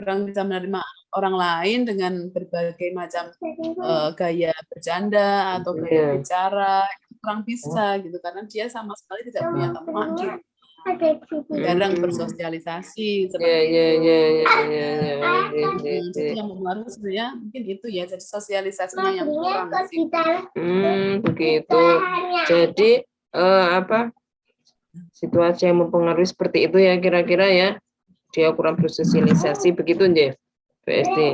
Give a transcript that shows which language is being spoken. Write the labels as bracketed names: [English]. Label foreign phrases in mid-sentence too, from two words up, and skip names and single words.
[Indonesian] Kurang bisa menerima orang lain dengan berbagai macam, gaya bercanda atau gaya iya. bicara, itu kurang Oh. bisa gitu, karena dia sama sekali tidak punya teman di rumah, jarang Mmm. bersosialisasi, Iya seperti iya itu. iya iya iya Ya, iya. [Javanese] Oh, nggih nggih [Indonesian] jadi nggih. yang mempengaruhi sebenarnya mungkin itu ya, jadi sosialisasinya yang kurang sih. Begitu. Jadi, apa, situasi yang mempengaruhi seperti itu ya kira-kira ya? Dia kurang bersosialisasi begitu nggih, Bu Esti?